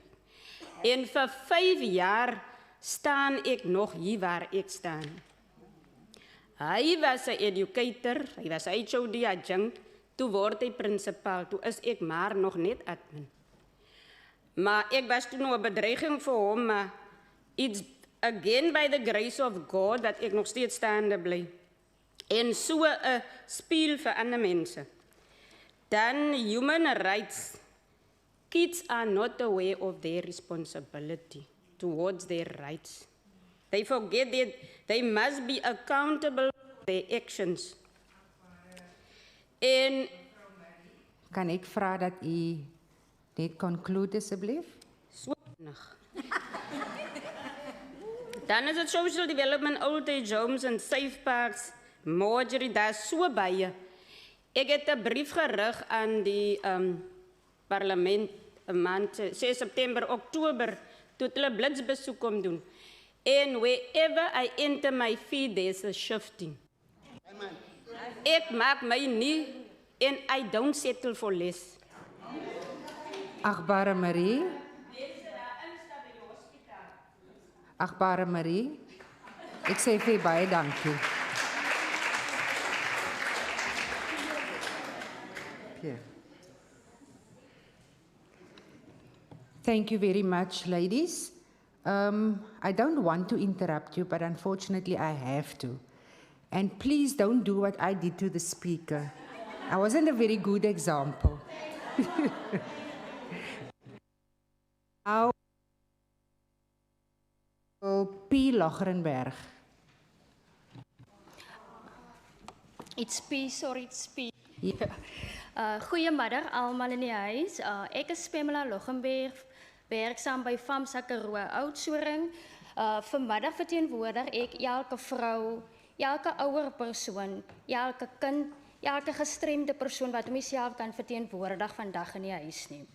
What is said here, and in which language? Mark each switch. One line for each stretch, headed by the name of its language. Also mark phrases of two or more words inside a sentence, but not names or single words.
Afrikaans: En vir 5 jaar staan ek nog hier waar ek staan. Hy was 'n educator, hy was HOD adjunct, toe word hy prinsipaal, toe is ek maar nog net admin. Maar ek was toen nog 'n bedreiging vir hom, maar
English: it's again by the grace of God
Afrikaans: dat ek nog steeds staande bly. En so 'n speel vir ander mense.
English: Dan human rights. Kids are not aware of their responsibility towards their rights. They forget that they must be accountable for their actions.
Afrikaans: En kan ek vra dat u net conclude asseblief? So Dan is het
English: social development, old age homes en safe parks, Marjorie,
Afrikaans: daar is so baie. Ek het 'n brief gerig aan die parlement 'n maand 6 September, Oktober, toe hulle blitsbesoek kom doen.
English: And wherever I enter my feed, there's a shifting.
Afrikaans: Ek maak my nie,
English: and I don't settle for less.
Afrikaans: Agbare Marie. Agbare Marie. Ek sê vir baie dankie.
English: Yeah. Thank you very much, ladies. I don't want to interrupt you, but unfortunately I have to. And please don't do what I did to the speaker. I wasn't a very good example. Now, P. Locherenberg. It's P, sorry, it's P. Yeah.
Afrikaans: Goeiemiddag almal in die huis. Ek is Pamela Lochenberg, werksaam by FAMSA Karoo Oudtshoorn. Vanmiddag verteenwoordig ek elke vrou, elke ouer persoon, elke kind, elke gestremde persoon wat homself kan verteenwoordig vandag in die huis nie.